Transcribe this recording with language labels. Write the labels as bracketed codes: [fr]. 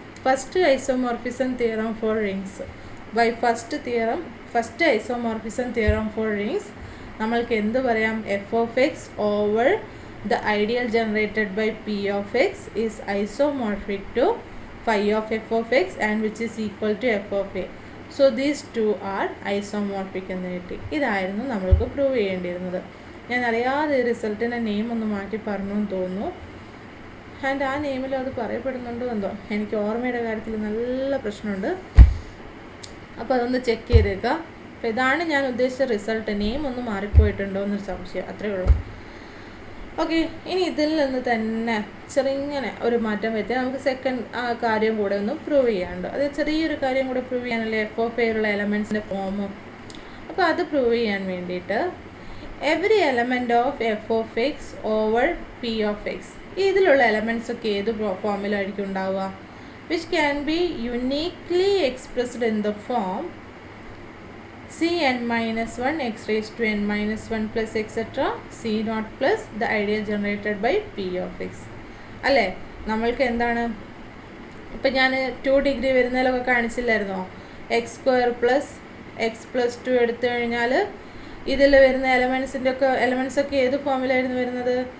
[en] first isomorphism theorem for rings, by first isomorphism theorem for rings [ml] നമ്മൾക്ക് എന്ത് പറയാം, [en] F of X over the ideal generated by P of X is isomorphic to phi of f of x and which is equal to f of a. So these two are isomorphic [ml] എന്ന് കിട്ടി. ഇതായിരുന്നു നമ്മൾക്ക് prove ചെയ്യേണ്ടിയിരുന്നത്. ഞാൻ അറിയാതെ റിസൾട്ടിൻ്റെ name ഒന്ന് മാറ്റി പറഞ്ഞു എന്ന് തോന്നുന്നു. ആൻഡ് ആ നെയിമിലും അത് പറയപ്പെടുന്നുണ്ടോ എന്തോ, എനിക്ക് ഓർമ്മയുടെ കാര്യത്തിൽ നല്ല പ്രശ്നമുണ്ട്. അപ്പോൾ അതൊന്ന് ചെക്ക് ചെയ്തേക്കാം. അപ്പോൾ ഇതാണ് ഞാൻ ഉദ്ദേശിച്ച റിസൾട്ട്. നെയിം ഒന്ന് മാറിപ്പോയിട്ടുണ്ടോ എന്നൊരു സംശയം, അത്രയേ ഉള്ളൂ. ഓക്കെ, ഇനി ഇതിൽ നിന്ന് തന്നെ ചെറിങ്ങനെ ഒരു മാറ്റം വരുത്തിയാൽ നമുക്ക് സെക്കൻഡ് കാര്യം കൂടെ ഒന്ന് പ്രൂവ് ചെയ്യാനുണ്ട്. അത് ചെറിയൊരു കാര്യം കൂടെ പ്രൂവ് ചെയ്യാനല്ലേ എഫ് ഓഫ് എയിലുള്ള എലമെൻറ്റ്സിൻ്റെ ഫോം. അപ്പോൾ അത് പ്രൂവ് ചെയ്യാൻ വേണ്ടിയിട്ട് [en] every element of F of X over P of X, [ml] ഇതിലുള്ള എലമെൻറ്റ്സ് ഒക്കെ ഏത് ഫോമിലായിരിക്കും ഉണ്ടാവുക? [en] Which can be uniquely expressed in the form Cn-1 x raised to n-1 plus etc. C0 plus the ideal generated by P of x. [ml] അല്ലേ, നമ്മൾക്ക് എന്താണ് ഇപ്പം ഞാൻ 2 degree വരുന്നതിലൊക്കെ കാണിച്ചില്ലായിരുന്നോ? x² plus X plus 2 എടുത്തു കഴിഞ്ഞാൽ ഇതിൽ വരുന്ന എലമെൻറ്റ്സ് ഒക്കെ ഏത് ഫോമിലായിരുന്നു വരുന്നത്?